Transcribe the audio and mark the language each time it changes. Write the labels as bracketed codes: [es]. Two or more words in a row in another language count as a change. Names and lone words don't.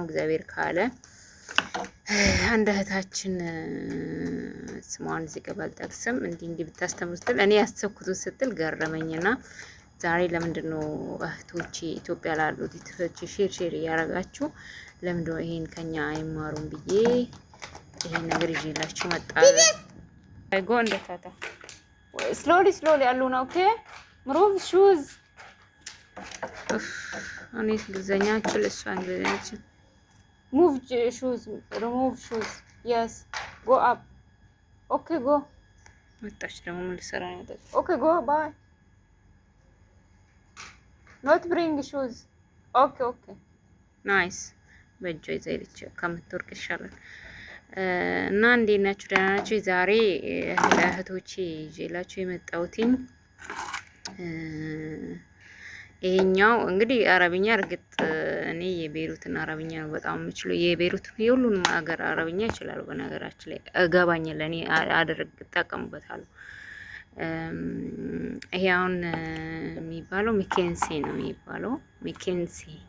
[am] እግዚአብሔር ካለ አንድ እህታችን ስሟን እዚህ ጋር ባልጠቅስም እንዲህ ብታስተምር ስትል እኔ ያሰብኩትን ስትል ገረመኝና ዛሬ ለምንድን ነው እህቶቼ ኢትዮጵያ ላሉት እህቶቼ ሼር እያረጋችሁ ለምንድን ነው ይሄን ከኛ አይማሩም ብዬ ይሄን ነገር ይዤላችሁ መጣሁ። ጎ እንደታታ [en] slowly Aluna, okay? Move shoes. I need [am] እንግሊዘኛ አችል እሷ እንግሊዘኛ አችል [en] move shoes, remove shoes. Yes. Go up. Okay, go. [am] መጣች ደግሞ ምን ልሰራ ነው መጣች? [en] Okay, go. Bye. Not bring shoes. Okay. Nice. [am] በእጇ ይዛ ሄደች ከምትወርቅ ይሻላል። እና እንዴት ናችሁ? ደህና ናችሁ? ዛሬ ለእህቶቼ ይዤላችሁ የመጣሁትኝ ይሄኛው እንግዲህ አረብኛ እርግጥ እኔ የቤሩትን አረብኛ ነው በጣም የምችለው። የቤሩት የሁሉንም ሀገር አረብኛ ይችላል። በነገራችን ላይ እገባኛል፣ እኔ እጠቀምበታለሁ። ይሄ አሁን የሚባለው ሜኬንሴ ነው የሚባለው። ሜኬንሴ